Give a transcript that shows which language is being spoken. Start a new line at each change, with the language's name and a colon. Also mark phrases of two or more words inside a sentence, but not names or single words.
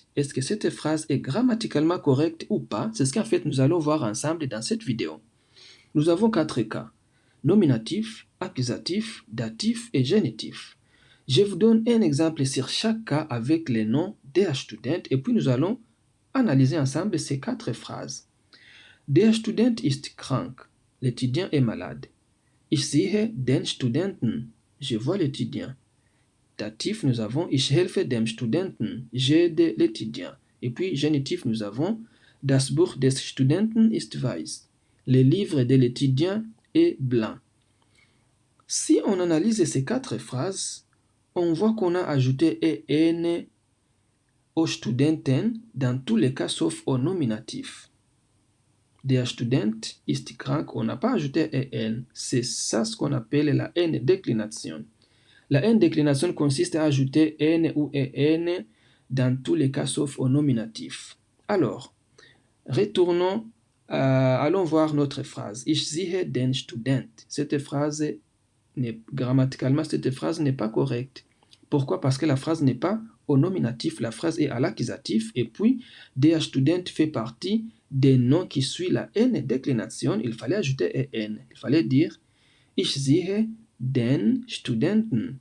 French: Est-ce que cette phrase est grammaticalement correcte ou pas? C'est ce qu'en fait nous allons voir ensemble dans cette vidéo. Nous avons 4 cas: nominatif, accusatif, datif et génitif. Je vous donne un exemple sur chaque cas avec les noms
German: der Student
French: et puis nous allons analyser ensemble ces 4 phrases.
German: Der Student ist krank.
French: L'étudiant est malade.
German: Ich sehe den Studenten.
French: Je vois l'étudiant. Datif, nous avons
German: Ich helfe dem Studenten,
French: j'aide l'étudiant. Et puis, génitif, nous avons
German: Das Buch des Studenten ist weiß.
French: Le livre de l'étudiant est blanc. Si on analyse ces 4 phrases, on voit qu'on a ajouté EN au Studenten dans tous les cas sauf au nominatif.
German: Der Student ist krank,
French: on n'a pas ajouté EN. C'est ça ce qu'on appelle la N-déclination. La N-déclination consiste à ajouter N ou EN dans tous les cas sauf au nominatif. Alors, retournons, allons voir notre phrase.
German: Ich sehe den Student.
French: Grammaticalement, cette phrase n'est pas correcte. Pourquoi? Parce que la phrase n'est pas au nominatif, la phrase est à l'accusatif, et puis
German: der Student
French: fait partie des noms qui suivent la N-déclination. Il fallait ajouter EN. Il fallait dire
German: Ich sehe den Studenten.